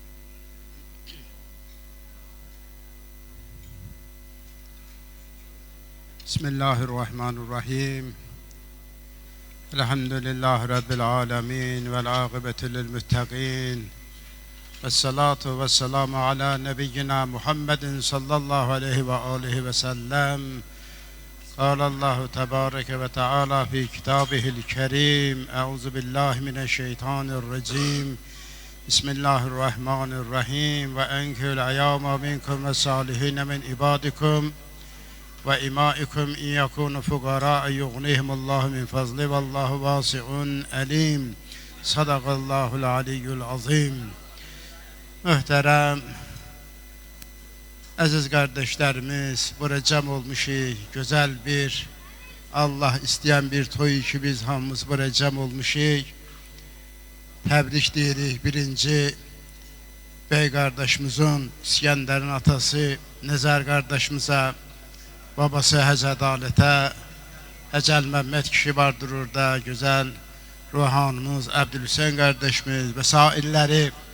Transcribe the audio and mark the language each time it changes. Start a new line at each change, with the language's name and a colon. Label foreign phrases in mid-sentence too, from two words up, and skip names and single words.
Arabic: بسم الله الرحمن الرحيم. الحمد لله رب العالمين. والعاقبة للمتقين. والصلاة والسلام على نبينا محمد صلى الله عليه وعليه وسلم. قال الله تبارك وتعالى في كتابه الكريم أعوذ بالله من الشيطان الرجيم بسم الله الرحمن الرحيم وأنكحوا الأيام منكم والصالحين من عبادكم وإمائكم إن يكونوا فقراء يغنيهم الله من فضله والله واسع عليم صدق الله العلي العظيم.
Azerbaijani: Muhterem aziz kardeşlerimiz, buraya cem olmuşuz, güzel bir Allah isteyen bir toy ki biz hamımız buraya cem olmuşuz. Tebrik deyirik birinci bey kardeşimizin, İskender'in atası Nezer kardeşimize, babası Hacı Adalet'e, Hacı Mehmet kişi vardır orada, güzel ruhanımız Abdülhüseyin kardeşimiz ve sairleri.